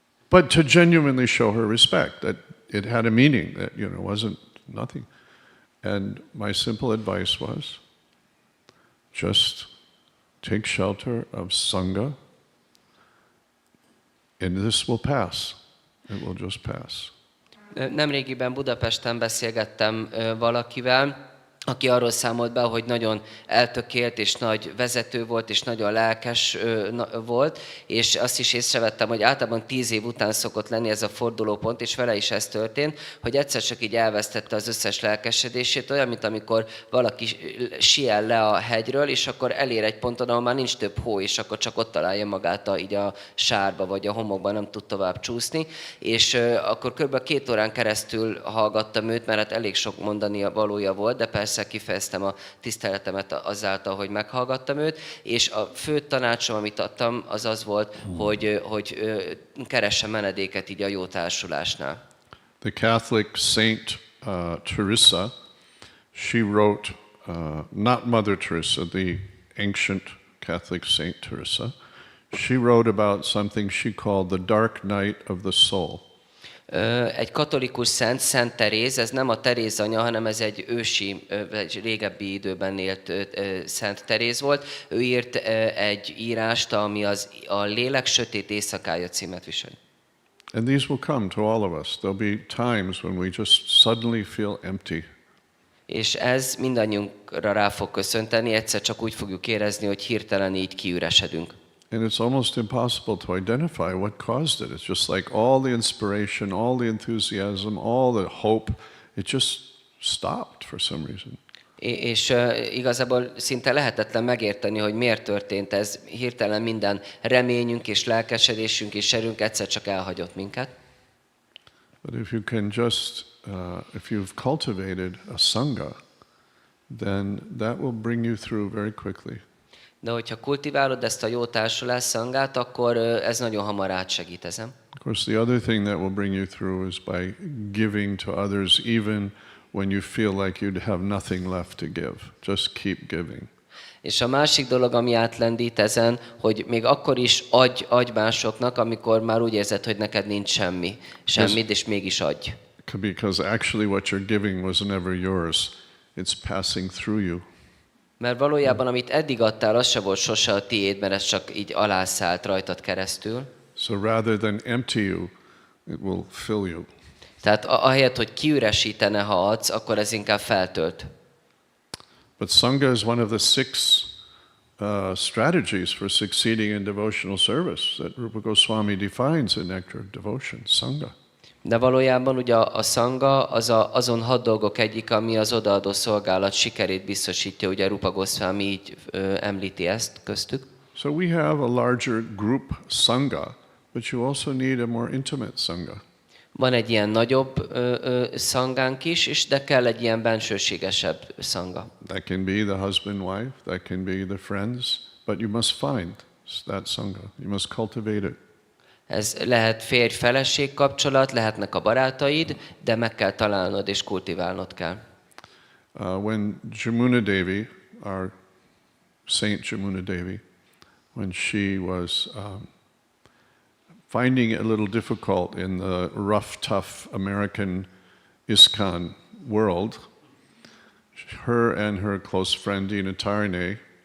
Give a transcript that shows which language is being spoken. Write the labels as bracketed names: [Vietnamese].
[English] But to genuinely show her respect, that it had a meaning, that, wasn't nothing. And my simple advice was, just take shelter of Sangha, and this will pass. It will just pass. [Hungarian] Nemrégiben Budapesten beszélgettem valakivel, aki arról számolt be, hogy nagyon eltökélt és nagy vezető volt, és nagyon lelkes volt, és azt is észrevettem, hogy általában 10 év után szokott lenni ez a fordulópont, és vele is ez történt, hogy egyszer csak így elvesztette az összes lelkesedését, olyan, mint amikor valaki siel le a hegyről, és akkor elér egy ponton, ahol már nincs több hó, és akkor csak ott találja magát így a sárba, vagy a homokban, nem tud tovább csúszni, és akkor kb. 2 órán keresztül hallgattam őt, mert hát elég sok mondani valója volt, de persze kifejeztem a tiszteletemet azáltal, hogy meghallgattam őt, és a fő tanácsom, amit adtam, az az volt, hogy keresse menedéket így a jó társulásnál. [English] The Catholic Saint Teresa, she wrote, not Mother Teresa, the ancient Catholic Saint Teresa, she wrote about something she called the dark night of the soul. [Hungarian] Egy katolikus szent, Szent Teréz, ez nem a Teréz anya, hanem ez egy ősi, egy régebbi időben élt Szent Teréz volt. Ő írt egy írást, ami a Lélek sötét éjszakája címet viseli. [English] And these will come to all of us. There'll be times when we just suddenly feel empty. [Hungarian] És ez mindannyiunkra rá fog köszönteni, egyszer csak úgy fogjuk érezni, hogy hirtelen így kiüresedünk. [English] And it's almost impossible to identify what caused it. It's just like all the inspiration, all the enthusiasm, all the hope, it just stopped for some reason. [Hungarian] És igazából szinte lehetetlen megérteni, hogy miért történt ez. Hirtelen minden reményünk és lelkesedésünk és erőnk egyszer csak elhagyott minket. [English] But if you can just, if you've cultivated a sangha, then that will bring you through very quickly. [Hungarian] De hogyha kultiválod ezt a jó társulás szangát, akkor ez nagyon hamar átsegít ezen. [English] Of course, the other thing that will bring you through is by giving to others, even when you feel like you'd have nothing left to give. Just keep giving. [Hungarian] És a másik dolog, ami átlendít ezen, hogy még akkor is adj másoknak, amikor már úgy érzed, hogy neked nincs semmit, és mégis adj. [English] Because actually what you're giving was never yours. It's passing through you. [Hungarian] Mert valójában, amit eddig adtál, az se volt sose a tiéd, mert ez csak így alászállt rajtad keresztül. [English] So rather than empty you, it will fill you. [Hungarian] Tehát ahelyett, hogy kiüresítene, ha adsz, akkor ez inkább feltölt. [English] But Sangha is one of the 6 strategies for succeeding in devotional service that Rupa Goswami defines in Nectar of Devotion, Sangha. [Hungarian] De valójában ugye a szanga azon 6 dolgok egyik, ami az odaadó szolgálat sikerét biztosítja, ugye Rupa Goswami így említi ezt köztük. [English] So we have a larger group Sangha, but you also need a more intimate Sangha. [Hungarian] Van egy ilyen nagyobb szangánk is, de kell egy ilyen bensőségesebb szanga. [English] That can be the husband-wife, that can be the friends, but you must find that Sangha. You must cultivate it. [Hungarian] Ez lehet férj-feleség kapcsolat, lehetnek a barátaid, de meg kell találnod és kultiválnod kell. [English] When Jamuna Devi, our Saint Jamuna Devi, when she was finding it a little difficult in the rough, tough American ISKCON world, her and her close friend Dina Tarne